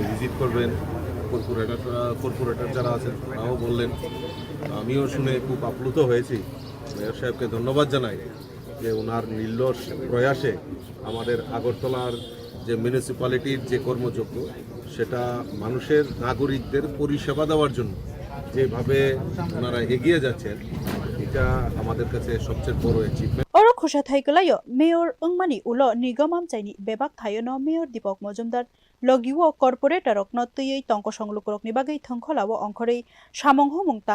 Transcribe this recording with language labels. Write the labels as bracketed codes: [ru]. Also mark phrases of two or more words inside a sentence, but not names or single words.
[bn] ভিজিট করবেন কর্পোরেটর যারা আছেন তারাও বললেন আমিও শুনে খুব আপ্লুত হয়েছি মেয়র সাহেবকে ধন্যবাদ জানাই যে ওনার নির্লস প্রয়াসে আমাদের আগরতলার যে মিউনিসিপ্যালিটির যে কর্মযজ্ঞ সেটা মানুষের নাগরিকদের পরিষেবা দেওয়ার জন্য যেভাবে ওনারা এগিয়ে যাচ্ছেন এটা আমাদের কাছে সবচেয়ে বড় অ্যাচিভমেন্ট [trp] अरो खुशा थाइकलायो मेयर अंगमानि उलो निगम आमचाइनि बेबाक थायोनो मेयर दीपक मजुमदार लगिवो कर्पोरेटर रकनो तयै तंकसं लुकुरकनि बागै थंखलावो अंखरै सामंग हुमुंग तां